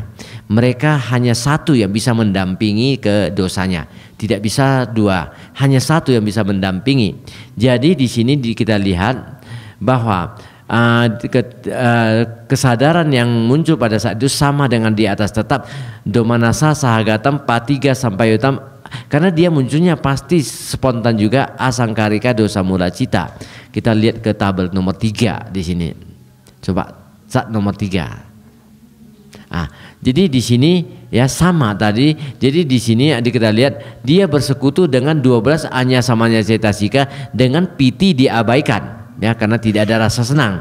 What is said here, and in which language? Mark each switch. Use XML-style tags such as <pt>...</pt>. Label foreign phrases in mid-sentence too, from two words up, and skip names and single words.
<id>Mereka hanya satu yang bisa mendampingi ke dosanya, tidak bisa dua, hanya satu yang bisa mendampingi. Jadi di sini kita lihat bahwa kesadaran yang muncul pada saat itu sama dengan di atas, tetap</id> <pi>domanasa sahagatam patiga sampai utam,</pi> <id>karena dia munculnya pasti spontan juga</id> <pi>asangkarika dosa mula cita.</pi> <id>Kita lihat ke tabel nomor 3 di sini. Coba saat nomor 3. Jadi di sini ya sama tadi. Jadi di sini kita lihat dia bersekutu dengan 12</id> <pi>anyasamanya cetasika</pi> <id>dengan piti diabaikan, ya, karena tidak ada rasa senang.</id>